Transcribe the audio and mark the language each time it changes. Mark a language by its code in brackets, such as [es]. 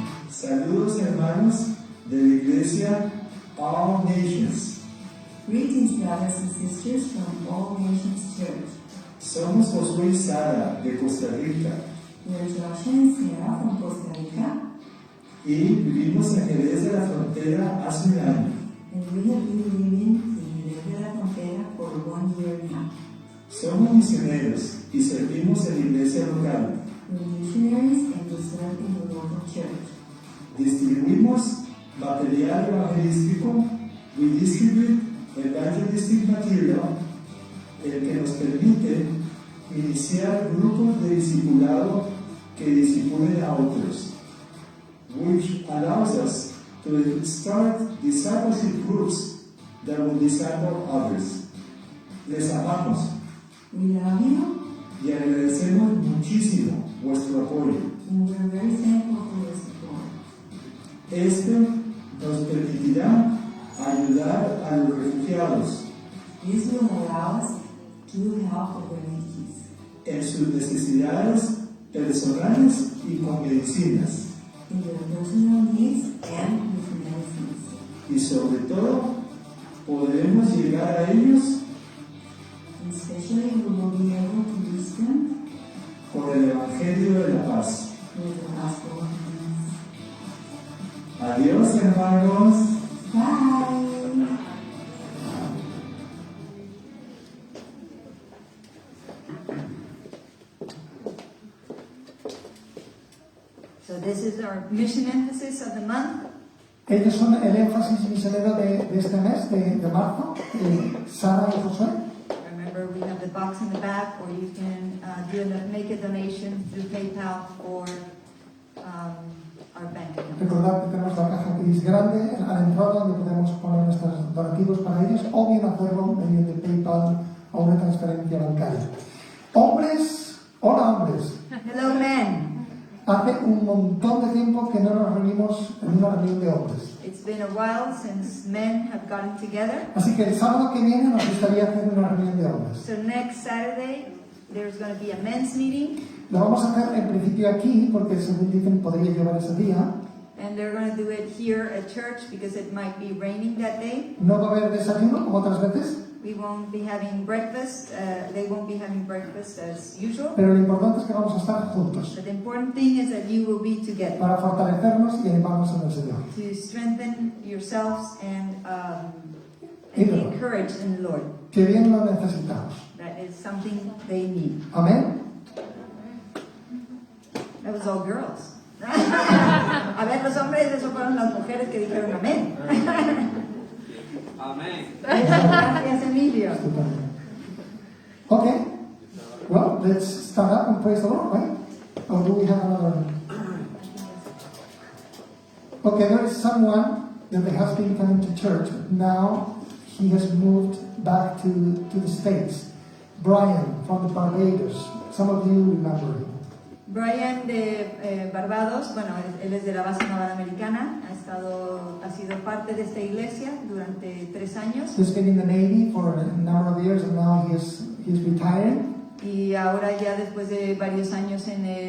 [es] Saludos hermanos de la iglesia All Nations. [en] Greetings, brothers and sisters from All Nations Church. [es] Somos Josué y Sara de Costa Rica [en] We're Joshua and Sarah from Costa Rica, [es] y vivimos en Jerez de la Frontera hace un año. [en] and we have been living in Jerez de la Frontera for 1 year now. [es] Somos misioneros y servimos en la iglesia local. [en] We're missionaries and we serve in the local church. [es] Distribuimos material evangelístico. [en] We distribute evangelistic material, [es] el que nos permite iniciar grupos de discipulado que discipulen a otros, [en] which allows us to start discipleship groups that will disciple others. [es] Les amamos [en] We love you [es] y agradecemos muchísimo vuestro apoyo. [en] and we're very thankful for your support. [es] Este nos permitirá ayudar a los refugiados [en] This will allow us to help the refugees [es] en sus necesidades personales y con medicinas, [en] in their personal needs and with medicines. [es] y sobre todo podremos llegar a ellos [en] And especially we will be able to reach them [es] con el Evangelio de la Paz. [en] with the gospel of peace. [es] Adiós, hermanos. [en] Bye! So this is our mission emphasis of the month. [es] Ellos son el énfasis misionero de este mes, de marzo, Sara y Josué. [en] Remember, we have the box in the back, or you can make a donation through PayPal or our bank account. [es] Recordad que tenemos la caja gris grande a la entrada donde podemos poner nuestros donativos para ellos o bien hacerlo mediante PayPal o una transferencia bancaria. Hombres, hola hombres. [en] Hello, men. [es] Hace un montón de tiempo que no nos reunimos en una reunión de hombres. [en] It's been a while since men have gotten together. [es] Así que el sábado que viene nos gustaría hacer una reunión de hombres. [en] So next Saturday, there's going to be a men's meeting, [es] Lo vamos a hacer en principio aquí porque según dicen podría llevar ese día. [en] and they're going to do it here at church because it might be raining that day. [es] No va a haber desayuno como otras veces, [en] We won't be having breakfast. They won't be having breakfast as usual. [es] pero lo importante es que vamos a estar juntos [en] But the important thing is that you will be together [es] para fortalecernos y animarnos en el Señor. [en] to strengthen yourselves and be Amen. encouraged in the Lord. [es] Que bien lo necesitamos. [en] That is something they need. [es] Amén. [en] That was all girls. [es] A ver, los hombres, eso fueron las mujeres que dijeron amén. Amén. Gracias, Emilio. Estupendo. Okay. [en] Well, let's stand up and praise the Lord, right? Or do we have another? Okay, there is someone that has been coming to church. Now he has moved back to the States. Brian from the Barbados. Some of you remember him. [es] Brian de Barbados, bueno, él es de la base naval americana, ha sido parte de esta iglesia durante 3 años [en] He's been in the Navy for a number of years and now he's retired. [es] y ahora ya después de varios años en